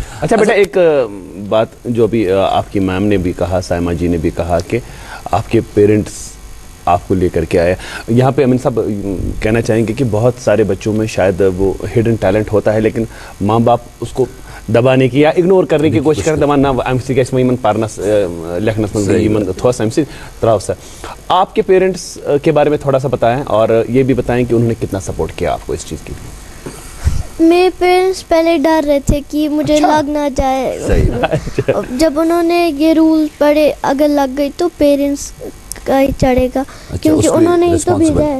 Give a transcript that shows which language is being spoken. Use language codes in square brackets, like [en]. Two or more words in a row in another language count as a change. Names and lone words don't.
[ur] اچھا بیٹا، ایک بات جو ابھی آپ کی میم نے بھی کہا، سائمہ جی نے بھی کہا کہ آپ کے پیرنٹس آپ کو لے کر کے آیا. یہاں پہ امین صاحب کہنا چاہیں گے کہ بہت سارے بچوں میں شاید وہ [en] hidden talent [ur] ہوتا ہے، لیکن ماں باپ اس کو دبانے کی یا اگنور کرنے کی کوشش کرتے [ks] دپان نہ اَمہِ سۭتۍ گژھِ وۄنۍ یِمن پرنس لیکھنس منٛز یِمن تھوس اَمہِ سۭتۍ تراو سا. [ur] آپ کے پیرنٹس کے بارے میں تھوڑا سا بتائیں، اور یہ بھی بتائیں کہ انہوں نے کتنا سپورٹ کیا آپ کو اس چیز کی. میرے پیرنٹس پہلے ڈر رہے تھے کہ مجھے لگ نہ جائے. جب انہوں نے یہ رول پڑھے اگر لگ گئی تو پیرنٹس کا ہی چڑھے گا، کیونکہ انہوں نے ہی تو بھیجا ہے.